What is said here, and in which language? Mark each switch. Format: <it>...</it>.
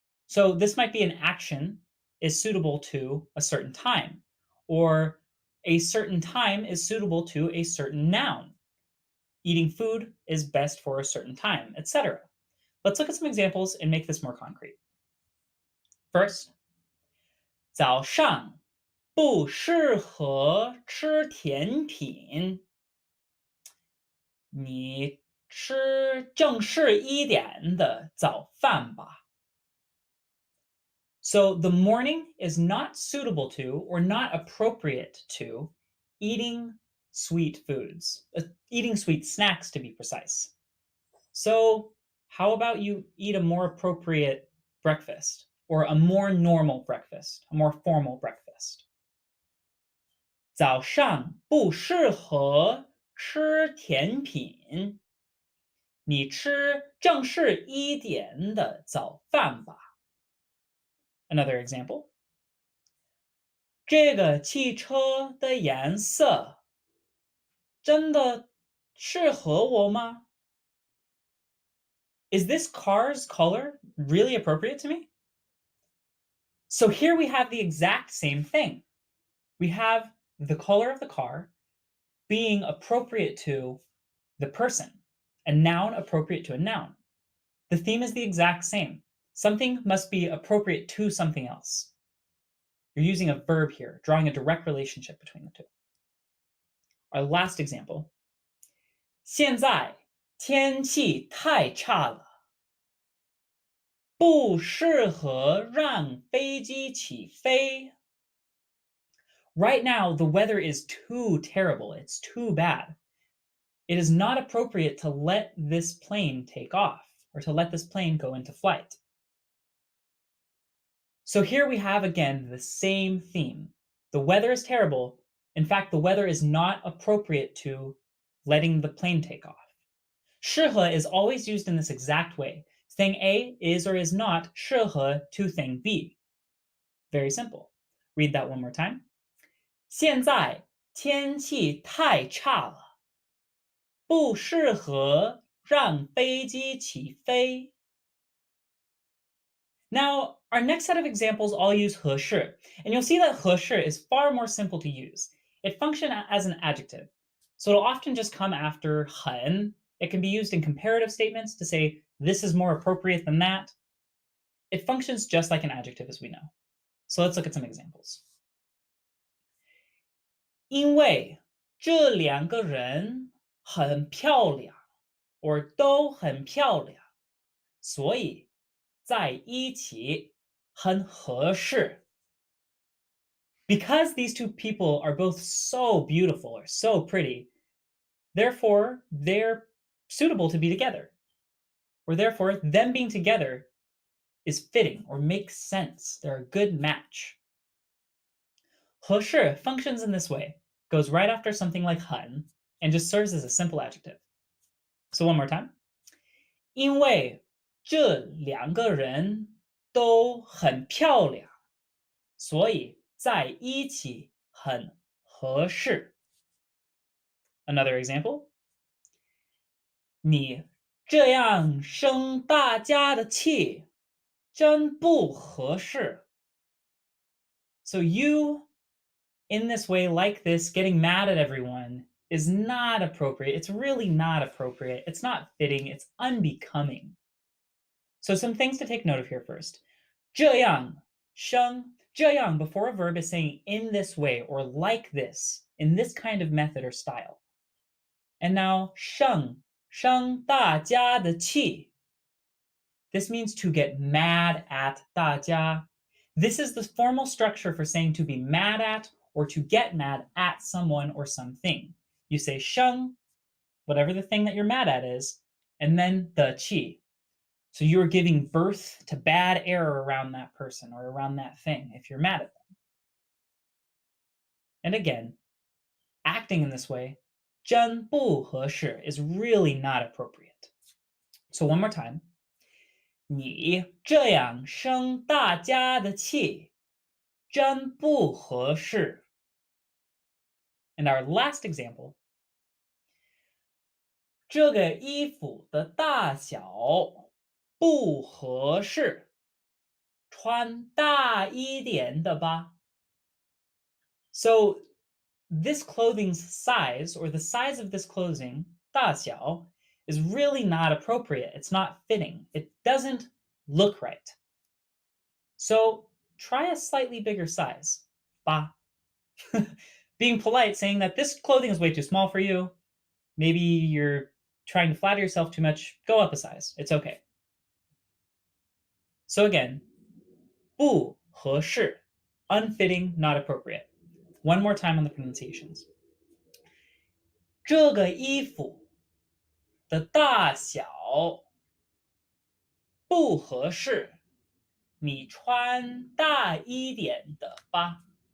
<en>So this might be an action is suitable to a certain time, or a certain time is suitable to a certain noun. Eating food is best for a certain time, etc. Let's look at some examples and make this more concrete. First,</en> <zh>早上不适合吃甜品，你吃正式一点的早饭吧。</zh> <en>So the morning is not suitable to or not appropriate to eating sweet foods, eating sweet snacks to be precise. So how about you eat a more appropriate breakfast or a more normal breakfast, a more formal breakfast?</en> <zh>早上不适合吃甜品，你吃正式一点的早饭吧。</zh> <en>Another example.</en> <zh>这个汽车的颜色真的适合我吗？</zh> <en>Is this car's color really appropriate to me? So here we have the exact same thing. We have the color of the car being appropriate to the person, a noun appropriate to a noun. The theme is the exact same. Something must be appropriate to something else. You're using a verb here, drawing a direct relationship between the two. Our last example.</en> <zh>现在天气太差了，不适合让飞机起飞。</zh> <en>Right now, the weather is too terrible. It's too bad. It is not appropriate to let this plane take off or to let this plane go into flight. So here we have again the same theme. The weather is terrible. In fact, the weather is not appropriate to letting the plane take off. 适合 is always used in this exact way. Thing A is or is not 适合 to thing B. Very simple. Read that one more time.</en> <zh>现在天气太差了，不适合让飞机起飞。</zh> <en>Now, our next set of examples all use 合适, and you'll see that 合适 is far more simple to use. It functions as an adjective, so it'll often just come after 很. It can be used in comparative statements to say this is more appropriate than that. It functions just like an adjective, as we know. So let's look at some examples.</en> <zh>因为这两个人很漂亮</zh> <en>or</en> <zh>都很漂亮，所以在一起很合适.</zh> <en>Because these two people are both so beautiful or so pretty, therefore they're suitable to be together. Or therefore, them being together is fitting or makes sense. They're a good match. 合适 functions in this way, goes right after something like 很 and just serves as a simple adjective. So one more time.</en> <zh>因为这两个人都很漂亮，所以在一起很合适.</zh> <en>Another example.</en> <zh>你这样生大家的气，真不合适.</zh> <en>So you, in this way, like this, getting mad at everyone is not appropriate. It's really not appropriate. It's not fitting. It's unbecoming. So some things to take note of here first. 这样,生,这样 before a verb is saying in this way or like this, in this kind of method or style. And now</en> <zh>生大家的气.</zh> <en>This means to get mad at 大家. This is the formal structure for saying to be mad at or to get mad at someone or something. You say 生, whatever the thing that you're mad at is, and then the 气. So you are giving birth to bad air around that person or around that thing if you're mad at them. And again, acting in this way,</en> <zh>真不合适</zh> <en>is really not appropriate. So one more time.</en> <zh>你这样生大家的气，真不合适.</zh> <en>And our last example.</en> <zh>这个衣服的大小不合适，穿大一点的吧.</zh> <en>So this clothing's size, or the size of this clothing, 大小, is really not appropriate. It's not fitting. It doesn't look right. So try a slightly bigger size.</en> <zh>吧.</zh> <en>Being polite, saying that this clothing is way too small for you. Maybe you're trying to flatter yourself too much. Go up a size. It's okay. So again, 不合适, unfitting, not appropriate. One more time on the pronunciations.</en> <zh>这个衣服的大小不合适，你穿大一点的吧.</zh>